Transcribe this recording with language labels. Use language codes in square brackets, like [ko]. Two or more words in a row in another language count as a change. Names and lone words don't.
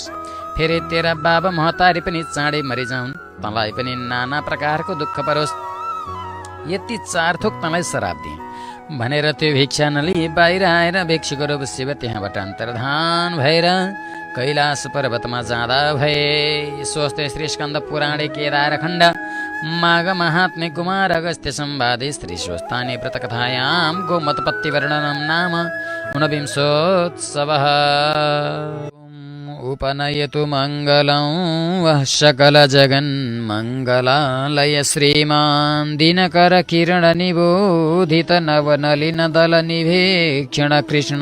[ne] फेरि तेरा बाबा महतारी पनि चाँडै मरिजाउन्, तँलाई पनि नाना प्रकारको दुःख परोस्। यति 4 थोक तँलाई श्राप दिएँ भनेर त्यो भिक्षा नलिई बाहिर आएर भिक्षुको रूप शिव त्यहाँबाट अन्तर्धान भएर कैलाश पर्वतमा जाँदा भए। [sa] स्वस्ति श्री स्कन्द पुराणे केदारखण्ड माघ महात्म्य कुमार अगस्त्य संवादे श्री स्वस्तानि व्रतकथायां गोमतपत्तिवर्णनं नाम ऊनविंशोत्सवः। उपनयतु मङ्गलं वः सकलजगन्मङ्गलालय श्रीमान् दिनकरकिरणनिबोधित नवनलिनदलनिभीक्षण कृष्ण।